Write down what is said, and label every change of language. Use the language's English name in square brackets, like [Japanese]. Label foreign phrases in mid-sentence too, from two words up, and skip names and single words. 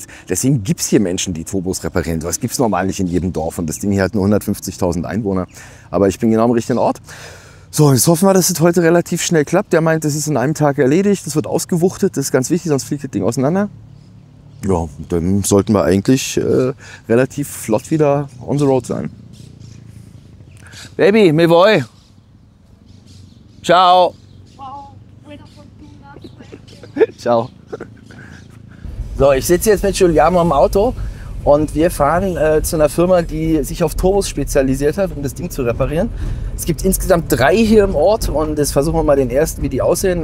[German] Deswegen gibt es hier Menschen, die Turbos reparieren. Das gibt es normal nicht in jedem Dorf. Und das Ding hier hat nur 150.000 Einwohner. Aber ich bin genau am richtigen Ort. So, jetzt hoffen wir, dass es heute relativ schnell klappt. Der meint, das ist in einem Tag erledigt. Das wird ausgewuchtet. Das ist ganz wichtig, sonst fliegt das Ding auseinander. Ja, dann sollten wir eigentlich relativ flott wieder [English] on the road [German] sein. [Spanish] Baby, me voy. Ciao. Ciao. [German] So, ich sitze jetzt mit Giuliano im Auto und wir fahren zu einer Firma, die sich auf Turbos spezialisiert hat, um das Ding zu reparieren. Es gibt insgesamt 3 hier im Ort und jetzt versuchen wir mal den ersten, wie die aussehen.